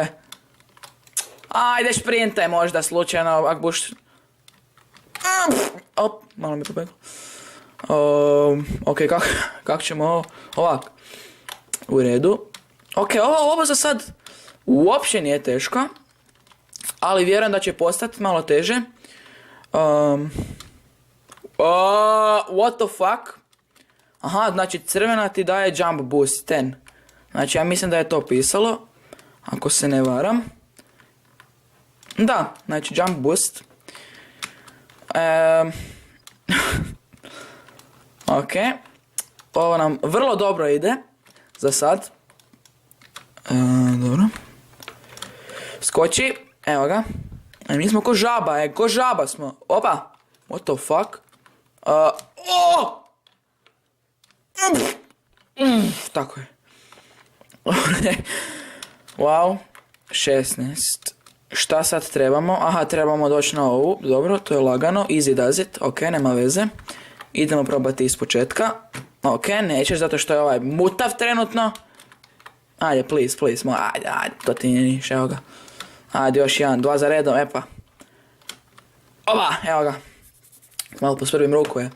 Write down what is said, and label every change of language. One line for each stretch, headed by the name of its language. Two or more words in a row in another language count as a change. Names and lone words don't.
Croatian: Ajde šprintaj možda slučajno, ak buš... Op, malo mi pobeglo. Ok, kako ćemo ovo? Ovak. U redu. Ok, ovo za sad uopće nije teško. Ali vjerujem da će postati malo teže.
English: What the fuck?
Croatian: Aha, znači crvena ti daje
English: jump boost
Croatian: 10. Znači ja mislim da je to pisalo. Ako se ne varam. Da, znači
English: jump boost.
Croatian: Ok. Ovo nam vrlo dobro ide. Za sad. Dobro. Skoči. Evo ga. Mi smo ko žaba, ko žaba smo. Opa.
English: What the fuck?
Croatian: Tako je. Wow. 16. Šta sad trebamo? Aha, trebamo doći na ovu. Dobro, to je lagano.
English: Easy does it.
Croatian: Ok, nema veze. Idemo probati iz početka. Ok, nećeš zato što je ovaj mutav trenutno. Ajde, please. Ajde, to ti nije niš, evo ga. Ajde, još jedan, 2 za redom, epa. Oba, evo ga. Malo posprvim ruku je.